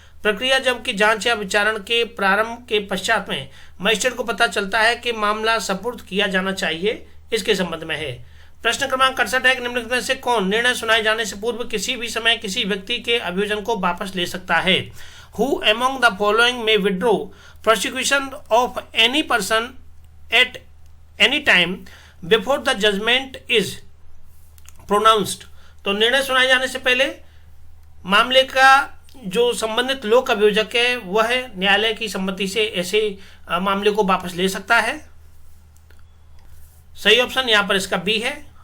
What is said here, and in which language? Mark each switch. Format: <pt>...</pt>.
<hi>प्रक्रिया जबकि जांच या विचारण के प्रारंभ के पश्चात में मजिस्ट्रेट को पता चलता है कि मामला सपुर्द किया जाना चाहिए, इसके संबंध में है। प्रश्न क्रमांक 68 है कि निम्नलिखित में से कौन निर्णय सुनाए जाने से पूर्व किसी भी समय किसी व्यक्ति के अभियोजन को वापस ले सकता है?</hi> <en>Who among the following may withdraw prosecution of any person at any time before the judgment is pronounced?</en> <hi>तो निर्णय सुनाए जाने से पहले मामले का जो संबंधित लोक अभियोजक है वह न्यायालय की सम्मति से ऐसे मामले को वापस ले सकता है। सही ऑप्शन यहां पर इसका बी है।</hi>